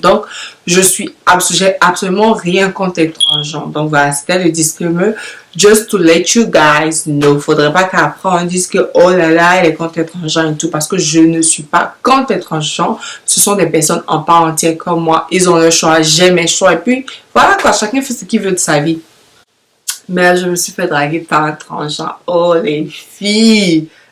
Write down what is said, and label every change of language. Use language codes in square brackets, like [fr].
[fr] Donc, j'ai absolument rien contre les transgenres. Donc voilà, c'était le disclaimer. [en] Just to let you guys know. [fr] Faudrait pas qu'après on dise que oh là là, elle est contre les transgenres et tout parce que je ne suis pas contre les transgenres. Ce sont des personnes en part entière comme moi. Ils ont le choix, j'ai mes choix et puis voilà quoi, chacun fait ce qu'il veut de sa vie. Mais je me suis fait draguer par un transgenre. Oh les filles!